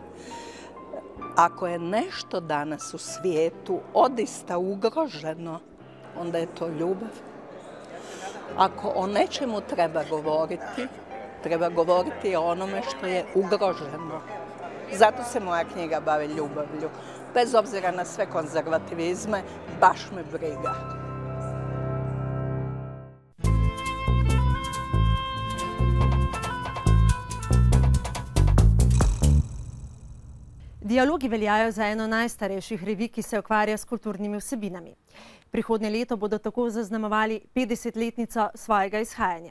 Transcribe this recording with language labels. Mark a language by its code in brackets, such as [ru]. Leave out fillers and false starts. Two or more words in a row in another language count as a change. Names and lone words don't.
[hr] Ako je nešto danas u svijetu odista ugroženo, onda je to ljubav. Ako o nečemu treba govoriti o onome što je ugroženo. Zato se moja knjiga bavi ljubavlju. Bez obzira na sve konzervativizme, baš me briga. [sl] Dialogi veljajo za eno najstarejših revij, ki se ukvarja s kulturnimi vsebinami. Prihodnje leto bodo tako zaznamovali 50-letnico svojega izhajanja.